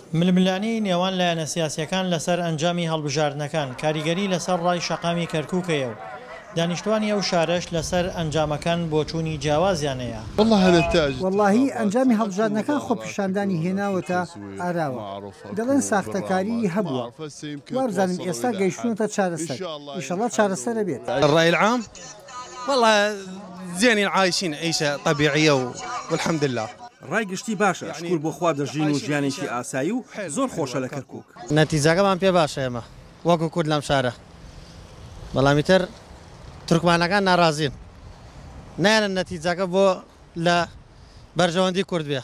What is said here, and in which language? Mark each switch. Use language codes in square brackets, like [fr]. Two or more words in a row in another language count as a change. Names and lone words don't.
[ckb] ململانی نێوان لایەنە سیاسیەکان لەسەر ئەنجامی هەڵبژاردنەکان کاریگەری لەسەر ڕای شەقامی کەرکووکەیە و دانیشتوانی ئەو شارەش لەسەر ئەنجامەکان بۆ چوونی جیاوازیانەیە. واللهی ئەنجامی هەڵبژاردنەکان خۆپیشاندانی هێناوەتە ئاراوە. دەڵێن ساختەکاری هەبووە. وابزانم ئێستا گەیشتونەتە چارەسەر. ئینشەڵڵا چارەسەرە بێت. [ar] الرأي العام والله زين عايشين عيشة طبيعية والحمد لله. [ckb] ڕایگشتی باشە شکور بۆ خوا دەژین و ژیانێکی ئاسایی و زۆر خۆشە لە کەرکووک. نەتیجەکەمان پێ باشە ئێمە وەکو کورد لەم شارە بەڵامی تر تورکمانەکان ناڕازین نایەنە نەتیجەکە بۆ لە بەرژەوەندی کورد بێ.